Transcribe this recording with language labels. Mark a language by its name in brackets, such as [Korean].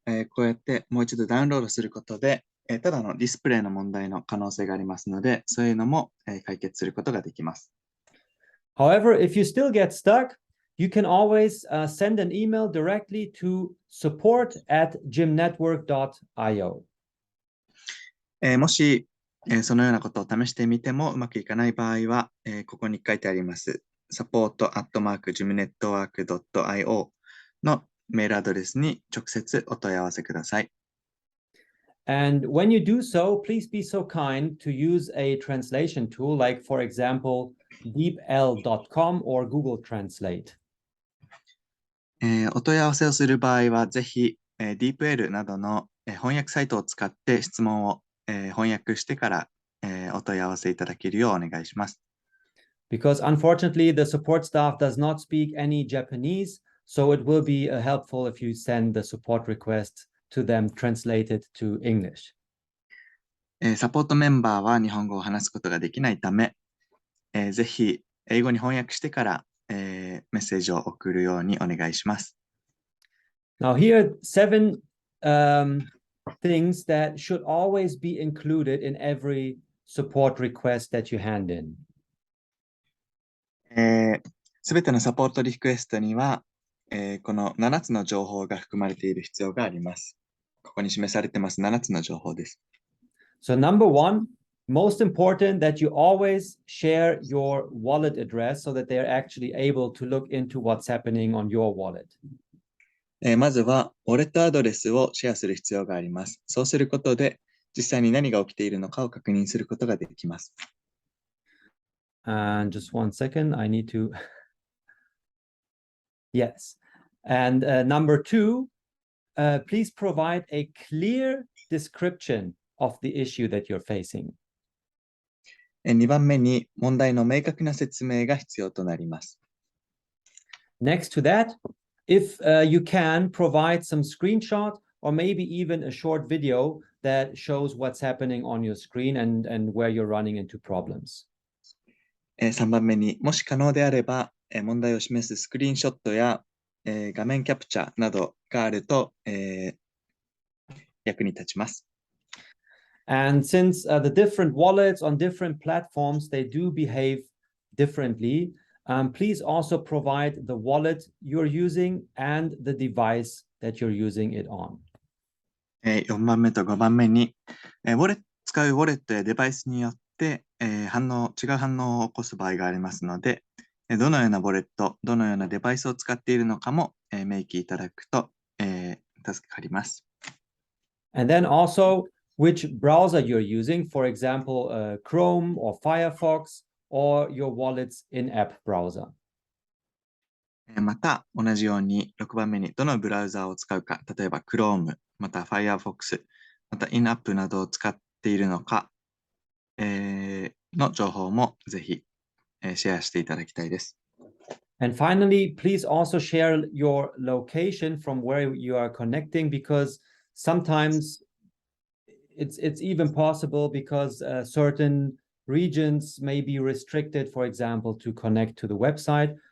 [Japanese] こうやってもう一度ダウンロードすることで、ただのディスプレイの問題の可能性がありますので、そういうのも、解決することができます。 [English] However, if you still get stuck, you can always send an email directly to support@gymnetwork.io. [Japanese] もし、そのようなことを試してみてもうまくいかない場合は、ここに書いてあります。 support@gymnetwork.io のメールアドレスに直接お問い合わせください。 [English] And when you do so, please be so kind to use a translation tool like, for example, deepl.com or Google Translate. [Japanese] お問い合わせをする場合は、ぜひ、DeepL などの、翻訳サイトを使って質問を、翻訳してから、お問い合わせいただけるようお願いします。 [English] Because unfortunately, the support staff does not speak any Japanese, so it will be helpful if you send the support request to them translated to English. [Japanese] サポートメンバーは日本語を話すことができないため、ぜひ英語に翻訳してから、メッセージを送るようにお願いします。 [English] Now here are 7 things that should always be included in every support request that you hand in. [Japanese] すべてのサポートリクエストには、この7つの情報が含まれている必要があります。ここに示されてます7つの情報です。 [English] So number one, most important that you always share your wallet address so that they're actually able to look into what's happening on your wallet. [Japanese] まずは、ウォレットアドレスをシェアする必要があります。そうすることで、実際に何が起きているのかを確認することができます。 [English] And just 1 second, I need to. Yes. And number two, please provide a clear description of the issue that you're facing. [Japanese] 2番目に、問題の明確な説明が必要となります。 [English] Next to that, if you can provide some screenshot or maybe even a short video that shows what's happening on your screen and where you're running into problems. [Japanese] 3番目にもし可能であれば、問題を示すスクリーンショットや、画面キャプチャーなどがあると、役に立ちます。 [English] And since the different wallets on different platforms, they do behave differently. Please also provide the wallet you're using and the device that you're using it on. [Japanese] 4番目と5番目に、使うウォレットやデバイスによって、違う反応を起こす場合がありますので、どのようなウォレット、どのようなデバイスを使っているのかも、明記いただくと、助かります。 [English] And then also which browser you're using, for example, Chrome or Firefox, or your wallet's in-app browser. [Japanese] また、同じように6番目にどのブラウザーを使うか、例えば Chrome、また Firefox、また in-app などを使っているのか、の情報もぜひ、シェアしていただきたいです。 [English] And finally, please also share your location from where you are connecting, because sometimes it's even possible because certain regions may be restricted, for example, to connect to the website.